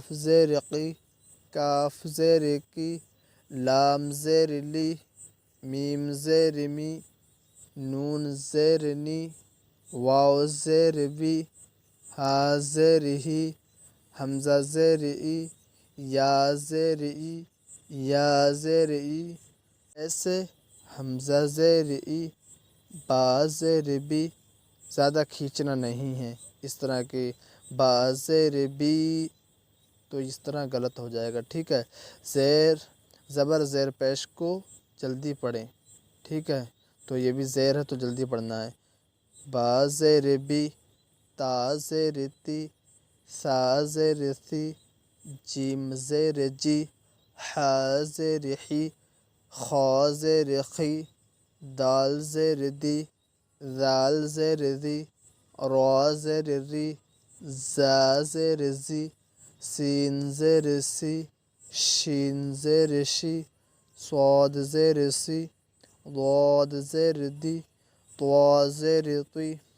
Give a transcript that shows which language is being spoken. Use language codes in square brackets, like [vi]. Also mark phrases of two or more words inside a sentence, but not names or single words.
[ur] زیر قی، کاف زیر کی، لام زیر لی، میم زیر می، نون زیر نی، واو زیر وی، ہا زیر ہی، حمزہ زیر ای، یا زیر ای، یا زیر ای، ایسے حمزہ زیر ای، با زیر بی، زیادہ کھینچنا نہیں ہے۔ اس طرح کے با زیر بی تو اس طرح غلط ہو جائے گا، ٹھیک ہے۔ زبر زیر پیش کو جلدی پڑھیں، ٹھیک ہے۔ تو یہ بھی زیر ہے تو جلدی پڑھنا ہے۔ با زیر بی، تا زیر تی، سا زیر ثی، جیم زیر جی، حا زیر حی، خا زیر خی، دال زیر دی، ذال زیر ذی، را زیر ری، زا زیر زی، سین زیر سی، شین زیر شی، صاد زیر سی، ضاد زیر دی، طوا زیر طی،